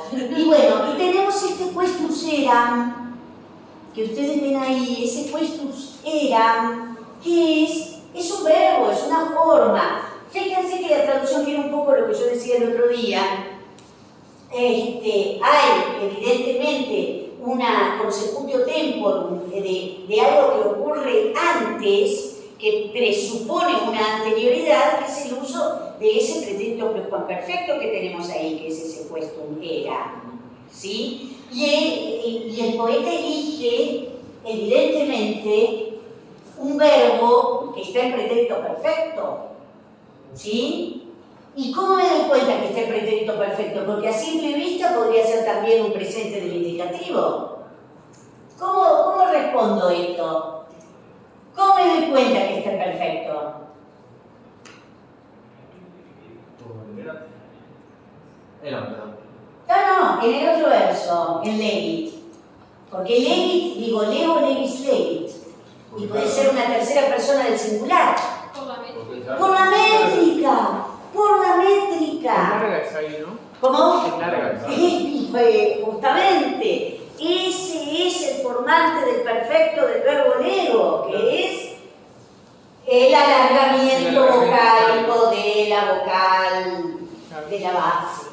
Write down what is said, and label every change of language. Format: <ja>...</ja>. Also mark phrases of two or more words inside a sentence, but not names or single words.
<es>Y bueno, y tenemos este</es> <la>questus eram,</la> <es>que ustedes ven ahí, ese</es> <la>questus eram,</la> <es>que es un verbo, es una forma. Fíjense que la traducción tiene un poco lo que yo decía el otro día. Hay evidentemente una</es> <la>consecutio temporum</la> <es>de algo que ocurre antes, que presupone una anterioridad, que es el uso de ese pretérito perfecto que tenemos ahí, que es ese</es> <la>questum eram,</la> <es>¿sí? Y el poeta elige, evidentemente, un verbo que está en pretérito perfecto, ¿sí? ¿Y cómo me doy cuenta que está en pretérito perfecto? Porque a simple vista podría ser también un presente del indicativo. ¿Cómo respondo esto? ¿Cómo me doy cuenta que está perfecto? No, en el otro verso, en legit. Porque legit, digo,</es> <la>leo, legis, legit.</la> <es>Y puede ser una tercera persona del singular. Por la métrica. Por la métrica. Larga es ahí, ¿no? ¿Cómo? Es larga. Justamente. Ese es el formante del perfecto del verbo lego, que es el alargamiento vocálico de la vocal de la base.</es>